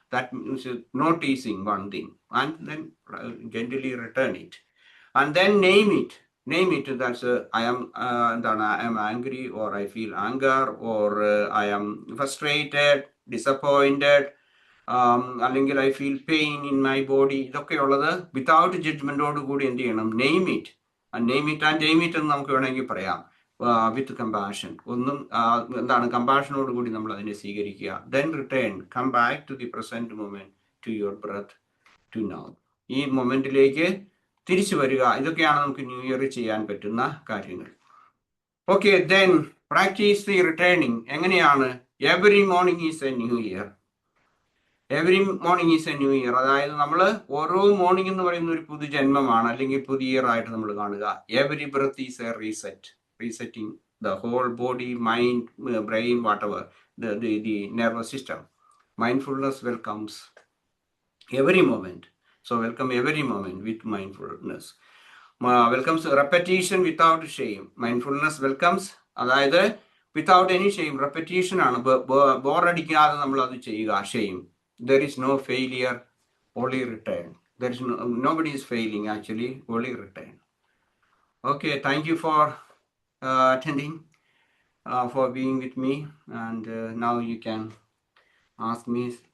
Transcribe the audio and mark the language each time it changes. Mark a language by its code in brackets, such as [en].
[en] That means noticing one thing and then gently return it, and then name it. Name it. That's I am angry, or I feel anger, or I am frustrated, disappointed, അല്ലെങ്കിൽ I feel pain in my body. [ml] ഇതൊക്കെ ഉള്ളത് without ജഡ്ജ്മെന്റോട് കൂടി എന്ത് ചെയ്യണം? [en] Name it. Name it and name it [ml] എന്ന് നമുക്ക് വേണമെങ്കിൽ പറയാം. [en] With compassion. [ml] കമ്പാഷനോട് കൂടി നമ്മൾ അതിനെ സ്വീകരിക്കുക. [en] Then return, come back to the present moment, to your breath, to now. [ml] ഈ മൊമെന്റിലേക്ക് തിരിച്ചു വരിക. ഇതൊക്കെയാണ് നമുക്ക് ന്യൂ ഇയർ ചെയ്യാൻ പറ്റുന്ന കാര്യങ്ങൾ. [en] Okay, then practice the returning. [ml] എങ്ങനെയാണ്? [en] Every morning is a new year. Every morning is a new year. [ml] അതായത് നമ്മൾ ഓരോ മോർണിംഗ് എന്ന് പറയുന്ന ഒരു പുതുജന്മമാണ്, അല്ലെങ്കിൽ പുതിയ ഇയർ ആയിട്ട് നമ്മൾ കാണുക. [en] Every breath is a reset. Resetting the whole body, mind, brain, whatever, the nervous system. Mindfulness welcomes every moment. So welcome every moment with mindfulness. Welcomes repetition without shame. Mindfulness welcomes, അതായത് without any shame. [ml] Repetition ആണ്. ബോറടിക്കാതെ നമ്മൾ അത് ചെയ്യുക. Shame. [en] There is no failure, only return. There is nobody is failing actually, only return. Okay, thank you for attending, for being with me, and now you can ask me.